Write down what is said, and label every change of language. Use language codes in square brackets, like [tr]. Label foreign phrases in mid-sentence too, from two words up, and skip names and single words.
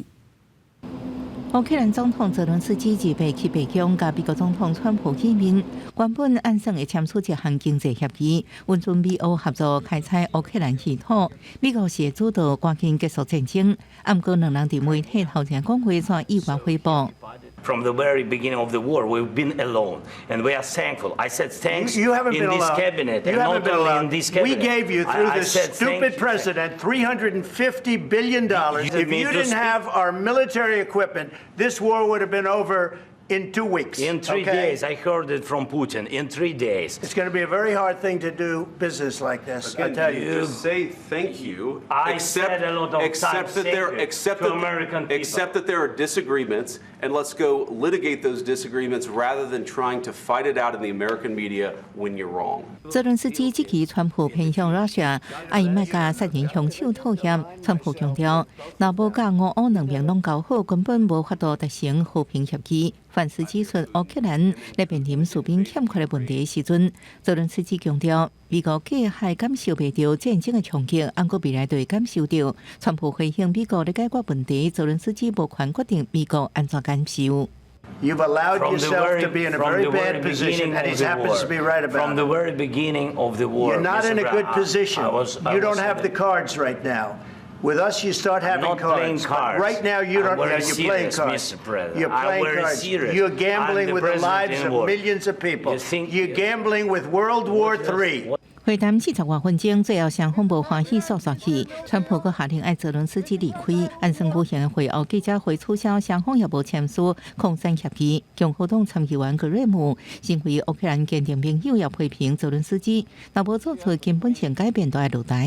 [nan] 乌克兰总统泽伦斯基日白去白宫，甲美国总统川普见面。原本按算会签署一项经济协议，允准美欧合作开采乌克兰稀土。美国是主导赶紧结束战争，不过两人伫媒体头前讲话却意外回报。 [en] From the very beginning of the war, we've been alone, and we are thankful. I said thanks you haven't in been this alone. cabinet, you and haven't not been only alone. in this cabinet. We gave you, through I this said stupid president, $350 billion. If you didn't speak. have our military equipment, this war would have been over in 2 weeks. In 3 days, I heard it from Putin. In 3 days. It's going to be a very hard thing to do business like this. I tell you. Just say thank you. I said a lot of times thank you to American people. Accept that there are disagreements, and let's go litigate those disagreements rather than trying to fight it out in the American media when you're wrong. [nan] 泽伦斯基即期川普偏向 Russia， 伊莫甲杀人凶手妥协。川普强调，若无甲俄乌两边拢搞好，根本无法度达成和平协议。凡是指出乌克兰咧面临士兵欠缺的问题时阵，泽伦斯基强调，美国计还感受袂到战争的冲击，不过未来就会感受到。川普回应美国咧解决问题，泽伦斯基无权决定美国安怎感受。 [en] You've allowed yourself to be in a very bad position, and he happens to be right about it. From the very beginning of the war, You're not in a good position. You don't have the the cards right now. With us, you start having not playing cards. cards. But right now, you don't. I'm very You're playing serious, cards. Mr. President. You're I'm playing very cards. serious. You're gambling I'm the with the president lives in of war. millions of people. You think- You're gambling with World War III. [nan] 会谈40多分钟，最后双方无欢喜诉说去。川普阁下令爱泽伦斯基离开。安森古现会后记者会取消，双方也无签署扩散协议。共和党参议员格瑞姆认为乌克兰坚定朋友要批评泽伦斯基，若无做出根本性改变，就要落台。